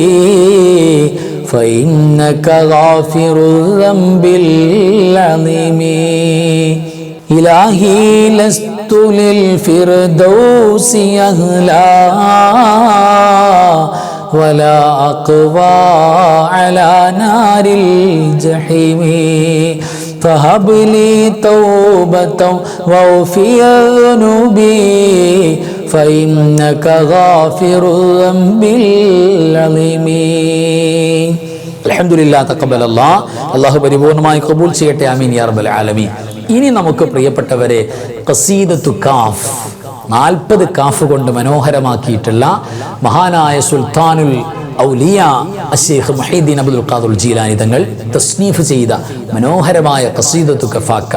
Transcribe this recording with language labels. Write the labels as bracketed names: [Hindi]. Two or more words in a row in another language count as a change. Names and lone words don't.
[Arabic] فإنك غافر الذنب العظيم إلهي لست للفردوس أهلا ولا أقوى على نار الجحيم فهب لي توبة واغفر ذنوبي فإنك غافر الذنب العظيم. الحمد لله تقبل الله. [Malayalam] അല്ലാഹു പരിപൂർണമായി ഖബൂൽ ചെയ്യട്ടെ. [Arabic] آمين يا رب العالمين. [Malayalam] ഇനി നമുക്ക് പ്രിയപ്പെട്ടവരെ ഖസീദത്തു കാഫ് 40 കാഫ് കൊണ്ട് മനോഹരമാക്കിയിട്ടുള്ള മഹാനായ സുൽത്താനുൽ ഔലിയ അശ്ശൈഖ് മുഹീദ്ദീൻ അബ്ദുൽ ഖാദിർ ജീലാനി തങ്ങൾ തസ്നീഫ് ചെയ്ത മനോഹരമായ ഖസീദത്തു കഫാക്ക.